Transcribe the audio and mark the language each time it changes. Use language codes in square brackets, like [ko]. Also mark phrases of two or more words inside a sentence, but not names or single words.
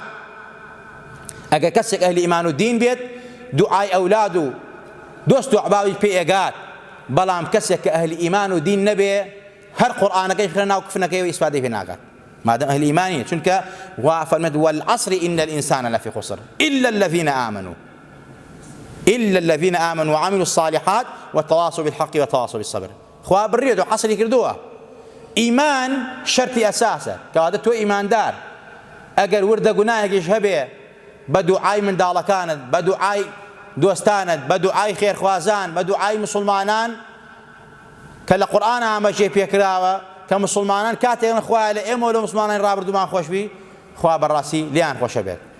[ckb] ئەگەر کەسێک ئەهلی ئیمان و دین بێت دوعای ئەولاد و دۆست و عباوی پێ ئێگات، بەڵام کەسێک کە ئەهلی ئیمان و دین نەبێ هەر قورئانەکەی خرە ناو کفنەکەی و ئیسفادەی پێ ناکات، مادەم ئەهلی ئیمانی. چونکە وا فەرمێت [ar] والعەصر إن الإنسان لفي خسر إلا الذين آمنوا وعملوا الصالحات وتواصوا بالحق وتواصوا بالصبر. [ckb] خوا بڕێت و حەسری کردووە. ئیمان شەرتی ئەساسە، کەواتە تۆ ئیماندار ئەگەر وردە گوناهێکیش هەبێ بە دوعای منداڵەکانت، بە دوعای دۆستانت، بە دوعای خێرخوازان، بە دوعای مسلمانان کە لە قورئان ئاماژەی پێکراوە کە مسلمانان کاتێک خوایە لە ئێمە و لە مسلمانانی ڕابردوومان خۆشبی، خوا بەڕاستی لیان خۆشە بێت.